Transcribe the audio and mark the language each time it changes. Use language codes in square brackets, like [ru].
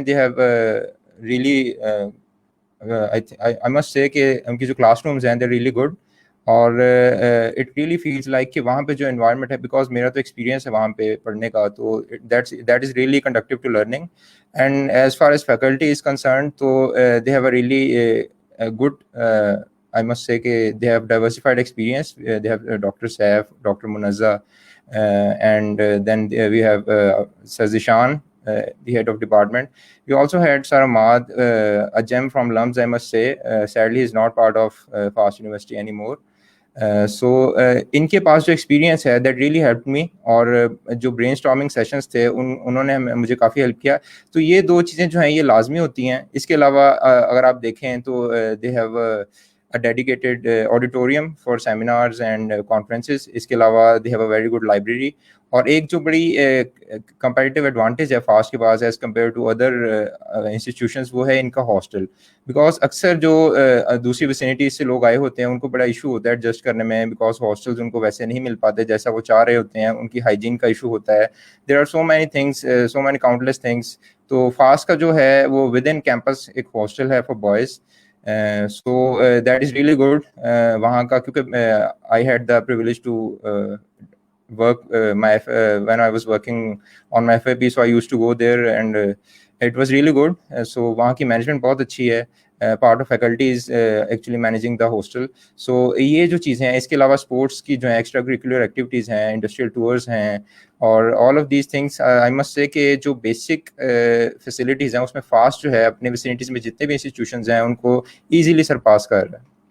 [ur] They have really, I must سے کہ ان کی جو کلاس رومز ہیں دے ریئلی گڈ, اور اٹ ریئلی فیلز لائک کہ وہاں پہ جو انوائرمنٹ ہے, بیکاز میرا تو ایکسپیرینس ہے وہاں پہ پڑھنے کا, تو that is really conductive to learning. [en] And as far as faculty is concerned تو they have a really good, I must say کہ they have diversified experience. They have Dr. Saif, Dr. Munazza, and then we have Sir Zishan, the head of department. We also had Sir Ahmad, a gem from LUMS, I must say. Sadly, he's not part of FAST University anymore. [ur] سو ان کے پاس جو experience ہے that really help me, اور جو brain storming sessions تھے انہوں نے مجھے کافی help کیا. تو یہ دو چیزیں جو ہیں یہ لازمی ہوتی ہیں. اس کے علاوہ اگر آپ دیکھیں تو they have a dedicated auditorium for seminars and conferences. [en] اس کے علاوہ they have a very good library. [ur] اور ایک جو بڑی competitive advantage ہے فاسٹ کے پاس as compare to other institutions, وہ ہے ان کا ہاسٹل. بیکاز اکثر جو دوسری ویسینٹیز سے لوگ آئے ہوتے ہیں ان کو بڑا ایشو ہوتا ہے ایڈجسٹ کرنے میں, بیکاز ہاسٹلز ان کو ویسے نہیں مل پاتے جیسا وہ چاہ رہے ہوتے ہیں. ان کی ہائیجین کا ایشو ہوتا ہے. There are so many things, so many countless things. تو فاسٹ کا جو ہے وہ ود ان کیمپس ایک ہاسٹل ہے for boys. [en] So that is really good. وہاں کا کیونکہ I had the privilege to work when I was working on my FAP, so I used to go there and it was really good. So وہاں کی management بہت اچھی ہے. Part of faculty is actually managing the hostel. [ur] سو یہ جو چیزیں ہیں, اس کے علاوہ اسپورٹس کی جو ہیں ایکسٹرا کریکولر ایکٹیویٹیز ہیں, انڈسٹریل ٹورز ہیں, اور all of these things. I must سے کہ جو بیسک فیسلٹیز ہیں اس میں فاسٹ جو ہے اپنے ویسینٹیز میں جتنے بھی انسٹیٹیوشنز ہیں ان کو ایزیلی سرپاس کر رہا ہے.